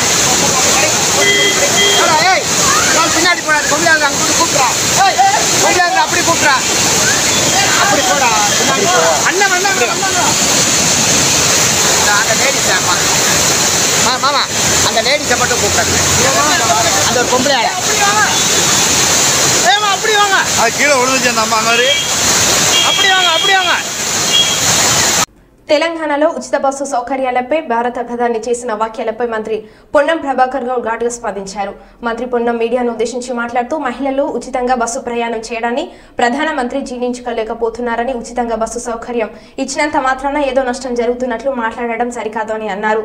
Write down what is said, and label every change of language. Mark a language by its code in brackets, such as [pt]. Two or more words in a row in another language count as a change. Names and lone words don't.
[ta] ஏய் நான் பின்னாடி போடாது கொள்ளையாளர் அங்கே கூப்பிட்றா ஏய் கொள்ளையாளர் அப்படி கூப்பிட்றா அப்படி போடா பின்னாடி அண்ணன் அண்ணன் அந்த லேடிஸ் மாமா அந்த லேடிஸை மட்டும் கூப்பிட்டாங்க அந்த ஒரு பொம்பளை ஆளை ஏமா அப்படி வாங்க அது கீழே விழுந்துச்சு அந்த அம்மா மாதிரி அப்படி வாங்க அப்படி வாங்க. [te] తెలంగాణలో ఉచిత బస్సు సౌకర్యాలపై భారత ప్రధాని చేసిన వ్యాఖ్యలపై మంత్రి పొన్నం ప్రభాకర్ గౌడ్ ఘాటుగా స్పందించారు. మంత్రి పొన్నం మీడియాను ఉద్దేశించి మాట్లాడుతూ మహిళలు ఉచితంగా బస్సు ప్రయాణం చేయడాన్ని ప్రధానమంత్రి జీర్ణించుకోలేకపోతున్నారని, ఉచితంగా బస్సు సౌకర్యం ఇచ్చినంత మాత్రాన ఏదో నష్టం జరుగుతున్నట్లు మాట్లాడడం సరికాదు అని అన్నారు.